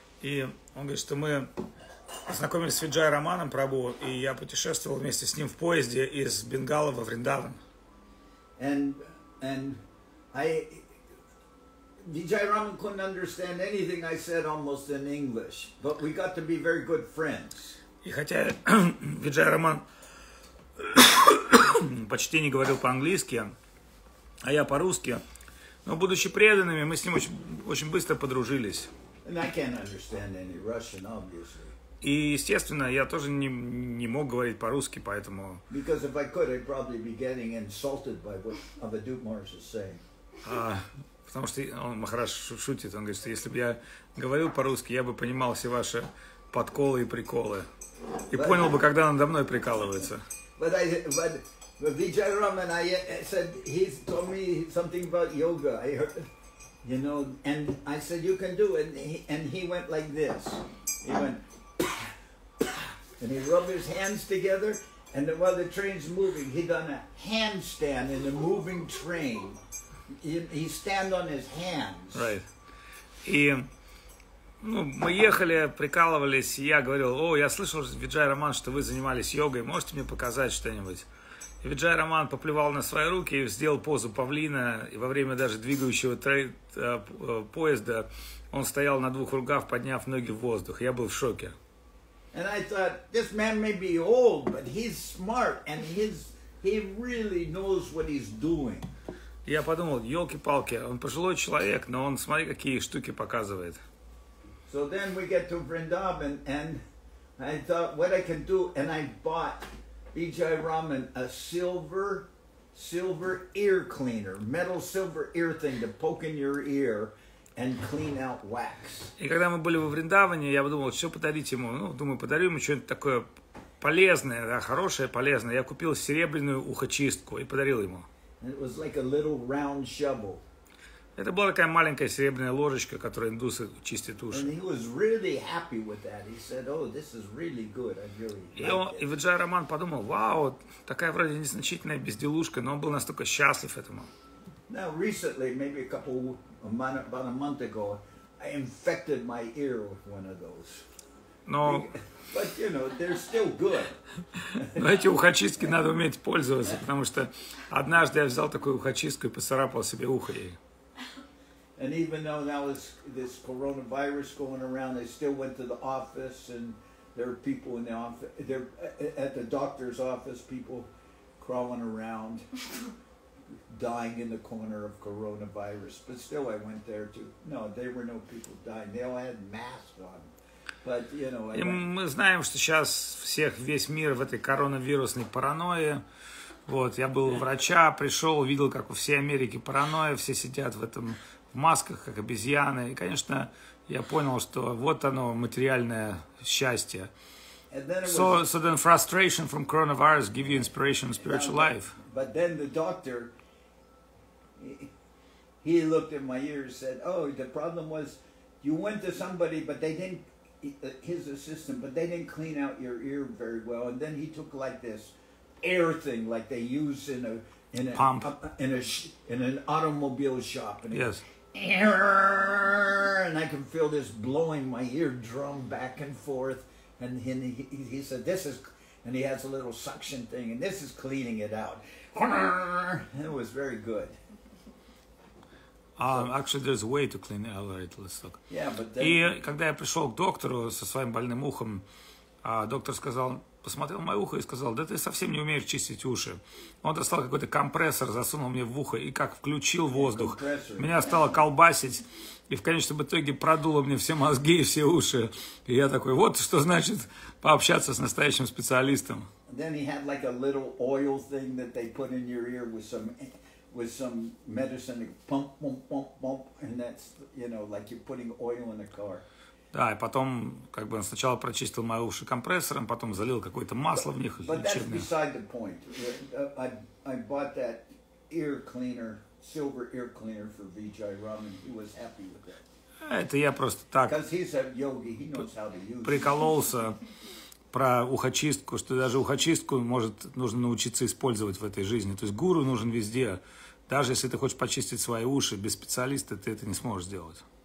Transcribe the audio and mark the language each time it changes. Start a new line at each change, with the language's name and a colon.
Russian: И он говорит, что мы познакомились с Виджай Раманом Прабху, и я путешествовал вместе с ним в поезде из Бенгала во Вриндаван.
English: And Vijay Raman couldn't understand anything I said almost in English, but we got to be very good friends.
Russian: И хотя Виджай Раман почти не говорил по-английски, а я по-русски, но будучи преданными, мы с ним очень быстро подружились.
English: And I can't understand any Russian, obviously.
Russian: И, естественно, я тоже не мог говорить по-русски, поэтому...
English: Because if I could, I'd probably be getting insulted by what Avadut Morris is saying.
Russian: Потому что Махарадж шутит, он говорит, что если бы я говорил по-русски, я бы понимал все ваши подколы и приколы. И понял бы, когда надо мной прикалывается.
English: But Vijay Raman, I said, he told me something about yoga. I heard, you know, and I said, you can do it. And he went like this. He went, and he rubbed his hands together. And then while the train's moving, he done a handstand in the moving train. He stand on his hands. Right.
Russian: И мы ехали, прикалывались, и я говорил, я слышал, Виджай Раман, что вы занимались йогой, можете мне показать что-нибудь? И Виджай Раман поплевал на свои руки и сделал позу павлина, и во время даже двигающего поезда он стоял на двух руках, подняв ноги в воздух. Я был в шоке.
English: And I thought, this man may be old, but he's smart, and he really knows what he's doing.
Russian: Я подумал, елки-палки, он пожилой человек, но он, смотри, какие штуки показывает.
English: So then we get to Vrindavan, and I thought what I can do, and I bought Vijay Raman a silver ear cleaner, metal silver ear thing to poke in your ear and clean out wax.
Russian: И когда мы были во Вриндаване, я подумал, что подарить ему. Думаю, подарю ему что-нибудь такое полезное, да, хорошее, полезное. Я купил серебряную ухочистку и подарил ему.
English: It was like a little round shovel.
Russian: Это была такая маленькая серебряная ложечка, которой индусы чистят уши.
English: And he was really happy with that. He said, "Oh, this is really good. I really like it."
Russian: И Виджай Раман подумал, вау, такая вроде незначительная безделушка, но он был настолько счастлив этому.
English: Now, recently, maybe about a month ago, I infected my ear with one of those.
Russian: Но
English: But, you know, they're still good.
Russian: Но эти ухочистки надо уметь пользоваться, потому что однажды я взял такую ухочистку и поцарапал себе ухо ей.
English: And even though now this coronavirus going around, I still went to the office, and there are people in the office. There at the doctor's office, people crawling around, dying in the corner of coronavirus. But still, I went there too. No, there were no people dying. They all had masks on. But, you know,
Russian: И мы знаем, что сейчас весь мир в этой коронавирусной паранойи. Вот, я был у врача, пришел, увидел, как у всей Америки паранойя, все сидят в масках, как обезьяны. И, конечно, я понял, что вот оно, материальное счастье.
English: So then frustration from coronavirus give you inspiration in spiritual life. But then the doctor, he looked at my ear and said, "Oh, the problem was you went to somebody, but they didn't, his assistant, but they didn't clean out your ear very well." And then he took like this air thing, like they use in Pump. in an automobile shop. And Yes. And I can feel this blowing my eardrum back and forth. And he said, "This is," and he has a little suction thing, and this is cleaning it out. And it was very good. Actually, there's a way to clean it. All right, let's look. Yeah, but then...
Russian: И когда я пришел к доктору со своим больным ухом, доктор посмотрел мое ухо и сказал, да ты совсем не умеешь чистить уши. Он достал какой-то компрессор, засунул мне в ухо и как включил воздух. Меня стало колбасить, и в конечном итоге продуло мне все мозги и все уши. И я такой, вот что значит пообщаться с настоящим специалистом.
English: Then he had like a little oil thing that they put in your ear with some medicine, pump, pump, pump, pump, and that's, you know, like you're putting oil in a car.
Russian: Да, и потом, как бы он сначала прочистил мои уши компрессором, потом залил какое-то масло в них.
English: But that's beside the point. I bought that ear cleaner, silver ear cleaner for Vijay Raman. He was happy with that.
Russian: Это я просто так
English: Because he's a yogi, he knows how to use it.
Russian: Прикололся про ухочистку, что даже ухочистку нужно научиться использовать в этой жизни. То есть гуру нужен везде. Даже если ты хочешь почистить свои уши, без специалиста ты это не сможешь сделать.